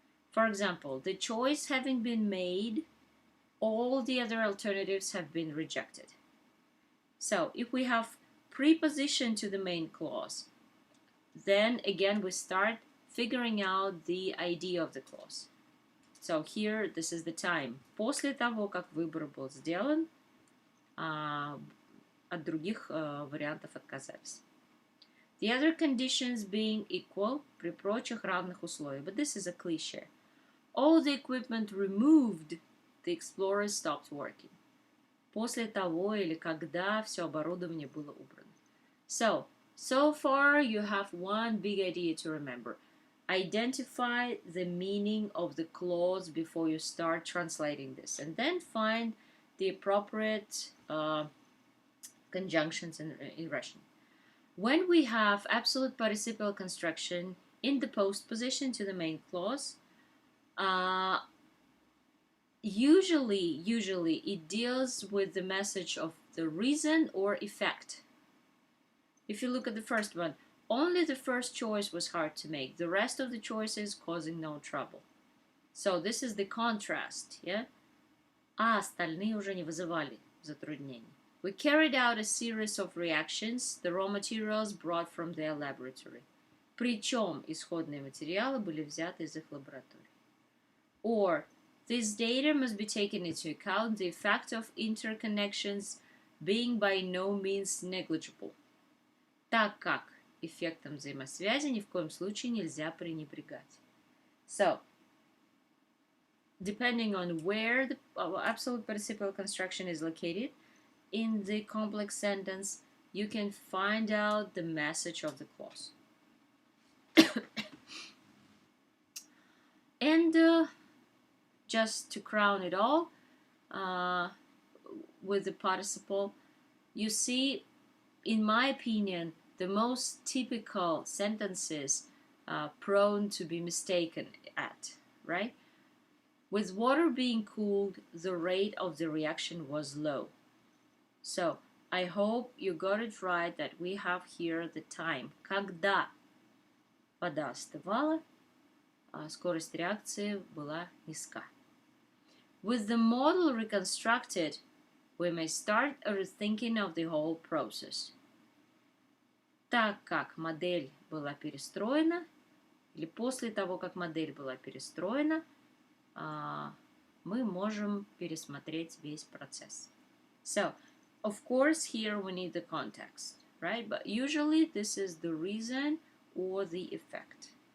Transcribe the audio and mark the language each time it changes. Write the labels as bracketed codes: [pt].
[en] For example, the choice having been made, all the other alternatives have been rejected. So, if we have preposition to the main clause, then again we start figuring out the idea of the clause. So, here, this is the time. [ru] После того, как выбор был сделан, от других вариантов отказались. [en] The other conditions being equal, [ru] при прочих равных условиях. [en] But this is a cliche. All the equipment removed, the explorer stopped working. [ru] После того или когда все оборудование было убрано. [en] So far you have one big idea to remember. Identify the meaning of the clause before you start translating this, and then find the appropriate conjunctions in Russian. When we have absolute participial construction in the postposition to the main clause, usually it deals with the message of the reason or effect. if you look at the first one, only the first choice was hard to make. The rest of the choices causing no trouble. So this is the contrast, yeah? [ru] А остальные уже не вызывали затруднений. [en] We carried out a series of reactions, the raw materials brought from their laboratory. [ru] Причем исходные материалы были взяты из их лабораторий. [en] Or, this data must be taken into account, the effect of interconnections being by no means negligible. [ru] Так как эффектом взаимосвязи ни в коем случае нельзя пренебрегать. [en] So, depending on where the absolute participial construction is located in the complex sentence, you can find out the message of the clause. And just to crown it all, with the participle, you see, in my opinion, the most typical sentences prone to be mistaken at, right? With water being cooled, the rate of the reaction was low. So, I hope you got it right that we have here the time. [ru] Когда вода остывала, скорость реакции была низка. [en] With the model reconstructed, we may start a rethinking of the whole process. [ru] Так как модель была перестроена, или после того, как модель была перестроена, мы можем пересмотреть весь процесс. [en] So, of course, here we need the context, right? But usually this is the reason or the effect.